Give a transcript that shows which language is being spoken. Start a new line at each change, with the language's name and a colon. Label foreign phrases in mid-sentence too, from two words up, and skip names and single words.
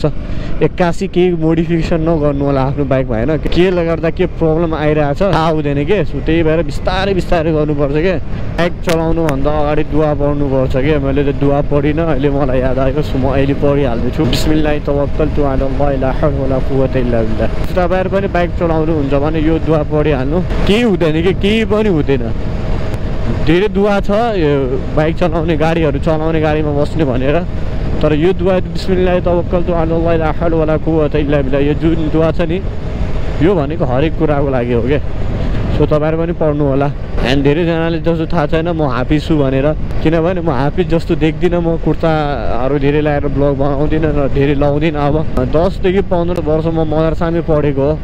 Nepali: 81 केही मोडिफिकेसन नगर्नु होला आफ्नो बाइकमा होइन। केले गर्दा के प्रब्लम आइरहेछ थाहा हुँदैन कि। सो त्यही भएर बिस्तारै बिस्तारै गर्नुपर्छ कि। बाइक चलाउनुभन्दा अगाडि दुआ पढ्नुपर्छ कि। मैले त दुआ पढिनँ, अहिले मलाई याद आएको। सो म अहिले पढिहाल्दैछु।
Arabic: بسم الله توكلت على الله لا حول ولا قوة إلا بالله.
Nepali: तपाईँहरू पनि बाइक चलाउनु हुन्छ भने यो दुआ पढिहाल्नु, केही हुँदैन कि, केही पनि हुँदैन। धेरै दुआ छ यो बाइक चलाउने, गाडीहरू चलाउने, गाडीमा बस्ने भनेर। तर यो दुआ
Arabic: بسم الله توكلت على الله لا حول ولا قوة إلا بالله,
Nepali: यो जुन दुआ छ नि यो भनेको हरेक कुराको लागि हो क्या। सो तपाईँहरू पनि पढ्नु होला। एन्ड धेरैजनाले जस्तो थाहा छैन म हाफिज छु भनेर, किनभने म हाफिज जस्तो देख्दिनँ। म कुर्ताहरू धेरै लगाएर ब्लग बनाउँदिनँ र धेरै लाउँदिनँ। अब 10 देखि 15 वर्ष म मदरसामै पढेको हो।